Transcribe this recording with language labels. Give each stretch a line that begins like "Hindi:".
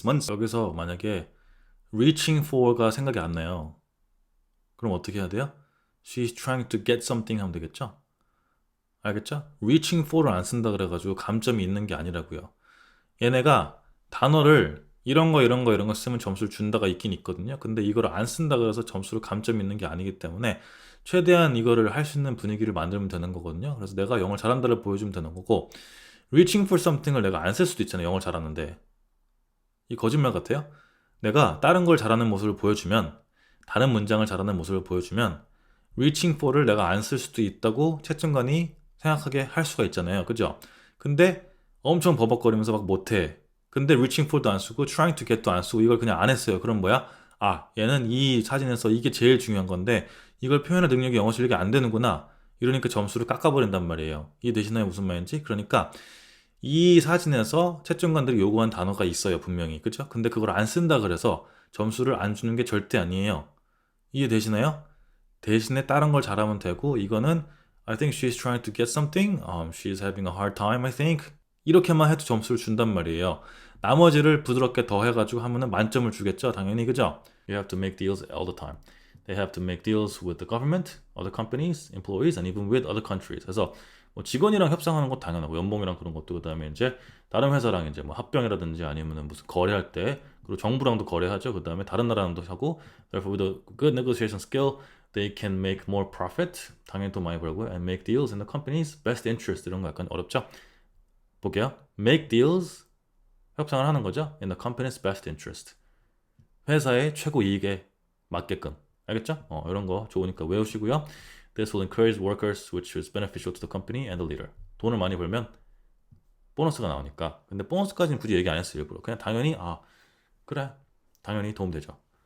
Korean: 여기서 만약에 reaching for가 생각이 안 나요. 그럼 어떻게 해야 돼요?
English: She's trying to get something
Korean: 하면 되겠죠? 알겠죠? reaching for를 안 쓴다 그래가지고 감점이 있는 게 아니라고요. 얘네가 단어를 이런 거 쓰면 점수를 준다가 있긴 있거든요. 근데 이걸 안 쓴다 그래서 점수를 감점이 있는 게 아니기 때문에 최대한 이거를 할 수 있는 분위기를 만들면 되는 거거든요. 그래서 내가 영어를 잘한다를 보여주면 되는 거고 reaching for something을 내가 안 쓸 수도 있잖아요. 영어를 잘하는데. 이 거짓말 같아요? 내가 다른 걸 잘하는 모습을 보여주면 다른 문장을 잘하는 모습을 보여주면 reaching for를 내가 안 쓸 수도 있다고 채점관이 생각하게 할 수가 있잖아요. 그죠? 근데 엄청 버벅거리면서 막 못해. 근데 reaching for도 안 쓰고
English: trying to get
Korean: 도 안 쓰고 이걸 그냥 안 했어요. 그럼 뭐야? 얘는 이 사진에서 이게 제일 중요한 건데 이걸 표현할 능력이 영어 실력이 안 되는구나. 이러니까 점수를 깎아버린단 말이에요. 이해되시나요? 무슨 말인지? 그러니까 이 사진에서 채점관들이 요구한 단어가 있어요, 분명히. 그죠? 근데 그걸 안 쓴다 그래서 점수를 안 주는 게 절대 아니에요. 이해되시나요? 대신에 다른 걸 잘하면 되고, 이거는
English: I think she's trying to get something. She's having a hard time, I think.
Korean: 이렇게만 해도 점수를 준단 말이에요. 나머지를 부드럽게 더 해가지고 하면은 만점을 주겠죠, 당연히. 그죠?
English: You have to make deals all the time. They have to make deals with the government, other companies, employees, and even with other countries.
Korean: 그래서 뭐 직원이랑 협상하는 건 당연하고 연봉이랑 그런 것도, 그다음에 이제 다른 회사랑 이제 뭐 합병이라든지 아니면은 무슨 거래할 때, 그리고 정부랑도 거래하죠. 그다음에 다른 나라랑도 하고.
English: Therefore, with a good negotiation skill, they can make more profit.
Korean: 당연히 또 많이 벌고요.
English: And make deals in the company's best interest.
Korean: 이런 거 약간 어렵죠? 볼게요.
English: Make deals,
Korean: 협상을 하는 거죠.
English: In the company's best interest.
Korean: 회사의 최고 이익에 맞게끔. 알겠죠? 이런 거 좋으니까 외우시고요.
English: This will encourage workers, which is beneficial to the company and the leader.
Korean: 돈을 많이 벌면 보너스가 나오니까. 근데 보너스까지는 굳이 얘기 안 했어요, 일부러. 그냥 당연히 그래, 당연히 도움되죠.